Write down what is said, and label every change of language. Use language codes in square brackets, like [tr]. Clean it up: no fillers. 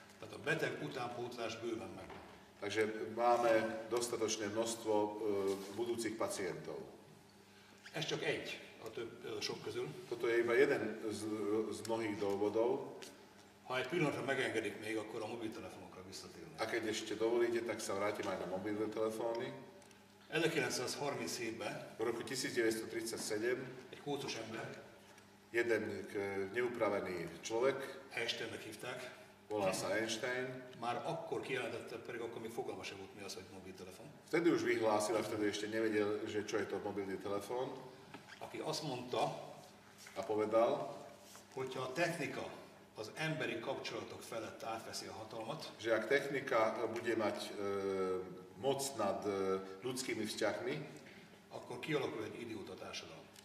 [hu] Tehát a beteg utánpótlás bőven meg. [sk] Takže máme dostatočné množstvo budúcich pacientov. [hu] Ez csak egy a sok közül. [sk] Toto je iba jeden z mnohých dôvodov. [hu] Ha egy pillanatra megengedik még, akkor a mobiltelefonokra visszatérnek. [sk] A keď ešte dovolíte, tak sa vrátim aj na mobilné telefóny. [hu] 1937-ben [sk] v roku 1937 [hu] egy kócos ember, [sk] jeden neupravený človek, [hu] Einsteinnek hívták, [sk] volá sa Einstein, [hu] már akkor kijelentette, pedig akkor még fogalma sem volt, mi az, hogy mobiltelefon. [sk] Vtedy už vyhlásil, a vtedy ešte nevedel, že čo je to mobilný telefón. [hu] Aki azt mondta, [sk] a povedal, [hu] hogyha a technika az emberi kapcsolatok felett átveszi a hatalmat, [sk] že ak technika bude mať moc nad ľudskými vzťahmi, [hu] akkor kialakul egy idióta társadalom.